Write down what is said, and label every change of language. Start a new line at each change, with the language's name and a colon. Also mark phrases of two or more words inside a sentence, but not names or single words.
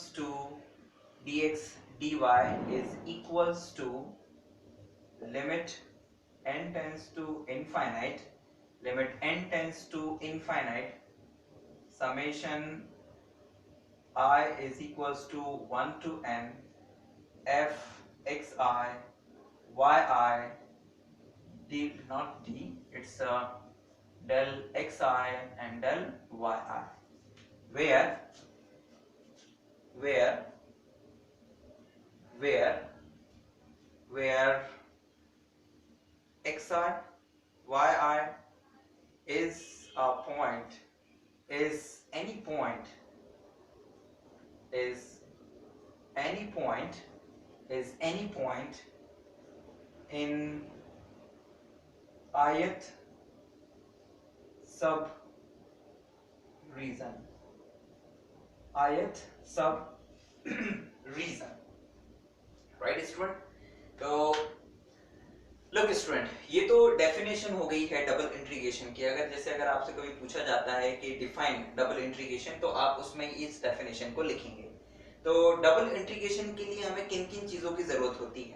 English: to dx dy is equals to limit n tends to infinite, limit n tends to infinite, summation I is equals to 1 to n f xi yi d, not d, it's del xi and del yi, where where where where xi yi is a point, is any point, is any point, is any point in ith sub region, ith sub region, right student.
Hindi: तो
English: look student,
Hindi: ये तो डेफिनेशन हो गई है
English: double integration
Hindi: की। अगर आपसे कभी पूछा जाता है कि
English: define double integration,
Hindi: तो आप उसमें इस डेफिनेशन को लिखेंगे। तो
English: double integration
Hindi: के लिए हमें किन किन चीजों की जरूरत होती है?